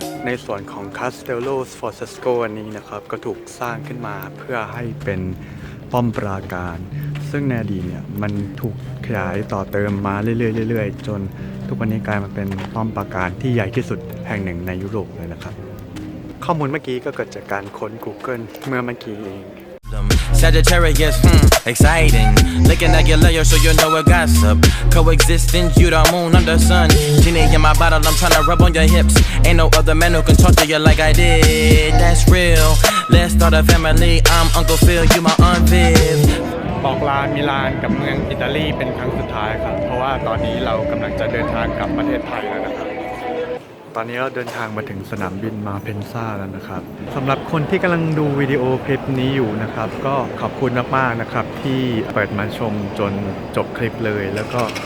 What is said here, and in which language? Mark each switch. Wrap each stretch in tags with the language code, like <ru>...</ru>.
<th>ในส่วนของ Castello Sforzesco อันนี้นะครับก็ถูกสร้างขึ้นมาเพื่อให้เป็นป้อมปราการซึ่งในอดีตเนี่ยมันถูกขยายต่อเติมมาเรื่อยๆจนทุกวันนี้กลายมาเป็นป้อมปราการที่ใหญ่ที่สุดแห่งหนึ่งในยุโรปเลยนะครับข้อมูลเมื่อกี้ก็เกิดจากการค้น Google เมื่อเมื่อกี้เอง</th> <en>Sagittarius, exciting. Looking at your layer so you know it gossip. Coexistence, you the moon, I'm the sun. Genie in my bottle, I'm tryna rub on your hips. Ain't no other man who can talk to you like I did. That's real. Let's start a family. I'm Uncle Phil, you my Aunt Viv.</en> <th>บอกลามิลานกับเมืองอิตาลีเป็นครั้งสุดท้ายครับเพราะว่าตอนนี้เรากำลังจะเดินทางกลับประเทศไทยแล้วนะครับตอนนี้เราเดินทางมาถึงสนามบินมาเพนซ่าแล้วนะครับสำหรับคนที่กำลังดูวิดีโอคลิปนี้อยู่นะครับก็ขอบคุณมากๆนะครับที่เปิดมาชมจนจบคลิปเลยแล้วก็</th>